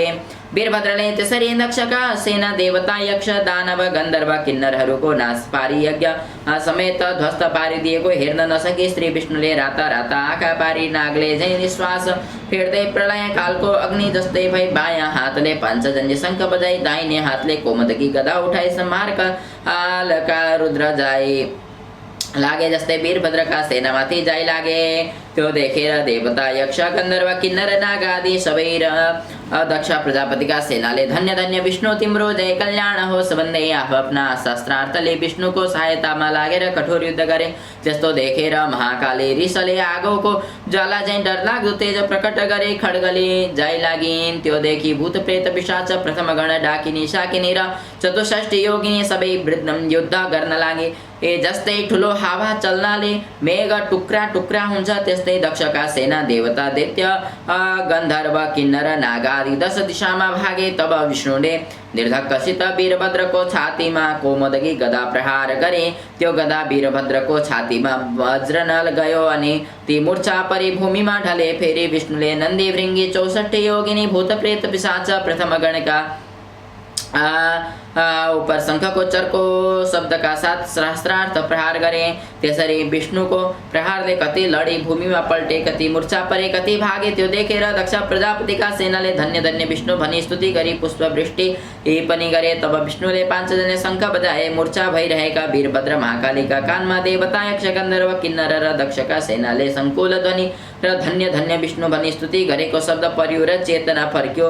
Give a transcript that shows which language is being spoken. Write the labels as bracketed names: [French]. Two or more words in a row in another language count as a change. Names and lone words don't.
[Nepali] वीरभद्रले त्यसरी दक्षका सेना देवता यक्ष दानव गन्धर्व किन्नरहरूको नाश पारी यज्ञ समेत ध्वस्त पारिदिएको हेर्न नसकी श्री विष्णुले राता आखा पारी नागले जय निश्वास फेर्दै प्रलय कालको अग्नि जस्तै भई बायाँ हातले पाञ्चजन्य शङ्ख बजाई दाहिने हातले कोमदकी गदा उठाई संहारका हालका रुद्र जाई लागे जस्तै वीरभद्रका सेनामाथि जाइ लागे। त्यो देखेर देवता यक्ष गन्धर्व किन्नर नाग आदि सबै र दक्ष प्रजापतिका सेनाले धन्य धन्य विष्णु तिम्रो जय कल्याण होस् भन्दै आफ्ना शस्त्रार्थले विष्णुको सहायतामा लागेर कठोर युद्ध गरे। त्यस्तो देखेर महाकाली रिसले आगोको ज्वाला झैँ डरलाग्दो तेज प्रकट गरे खड्गले जाइ लागिन्। त्यो देखि भूत प्रेत पिशाच प्रथम गण डाकिनी शाकिनी र चतुष्ठी योगिनी सबै वृद्ध युद्ध गर्न लागे। जस्तै ठुलो हावा चल्नाले मेघ टुक्रा टुक्रा हुन्छ त्यस्तै दक्षका सेना देवता दैत्य गन्धर्व किन्नर नाग आदि 10 दिशामा भागे। तब विष्णुले निर्धक्कसित वीरभद्रको छातीमा कोमदकी गदा प्रहार गरे। त्यो गदा वीरभद्रको छातीमा वज्रनल गयो अनि ती मूर्छा परी भूमिमा ढले। फेरि विष्णुले नन्दी भृङ्गी 64 योगिनी भूत प्रेत पिशाच प्रथम गणका ऊपर शङ्खको चर्को शब्दका साथ सहस्त्रार्थ प्रहार गरे। त्यसरी विष्णुको प्रहारले कति लडी भूमिमा पल्टे, कति मूर्छा परे, कति भागे। त्यो देखेर दक्ष प्रजापतिका सेनाले धन्य धन्य विष्णु भनी स्तुति गरी पुष्पवृष्टि पनि गरे। तब विष्णुले पाञ्चजन्य शङ्ख बजाए। मूर्छा भइरहेका वीरभद्र महाकालीका कानमा देवता यक्ष गन्धर्व किन्नर र दक्षका सेनाले सङ्कुल ध्वनि र धन्य धन्य विष्णु भनी स्तुति गरेको शब्द पर्यो र चेतना फर्क्यो।